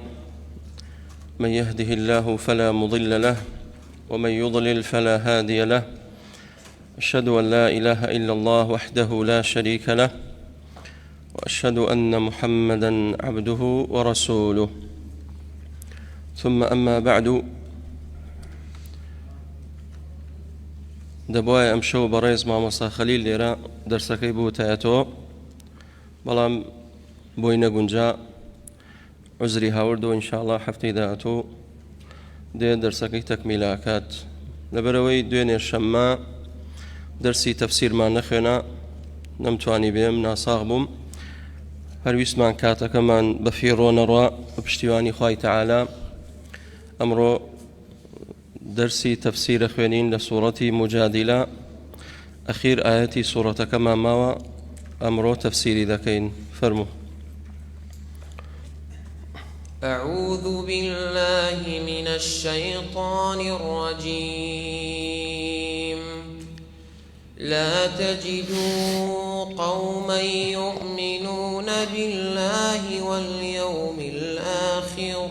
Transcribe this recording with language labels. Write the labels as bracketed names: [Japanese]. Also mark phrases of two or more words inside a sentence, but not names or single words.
[Arabic] من يهده الله فلا مضل له ومن يضلل فلا هادي له. أشهد أن لا إله إلا الله وحده لا شريك له، وأشهد أن محمدًا عبده ورسوله. ثم أما بعد، [Central Kurdish] دەبوایە ئەم شەو بەڕێز مامۆستا خەلیل لێرە دەرسەکەی بوتایەتەوە، بەڵام بۆی نەگونجا عوزری هاوردەوە. ئینشاءڵڵا هەفتەی داهاتوو دێ دەرسەکەی تەکمیلاکات. لەبەرەوەی دوێنێ شەممە دەرسی تەفسیرمان نەخوێنا، نەمتوانی بێم، ناساغ بووم. هەرویستمان کاتەکەمان بەفیڕۆ نەڕوا بە پشتیوانی خوای تەعالا. ئەمڕۆ درسي تفسير خوێنین لە سوورەتی مجادلة، ئەخیر ئاەتی سوورەتەکەمان ماوە، ئەمڕۆ تفسیری دەکەین. فەرموو. [Arabic] أعوذ بالله من الشيطان الرجيم. لا تجدوا قوما يؤمنون بالله واليوم الآخر.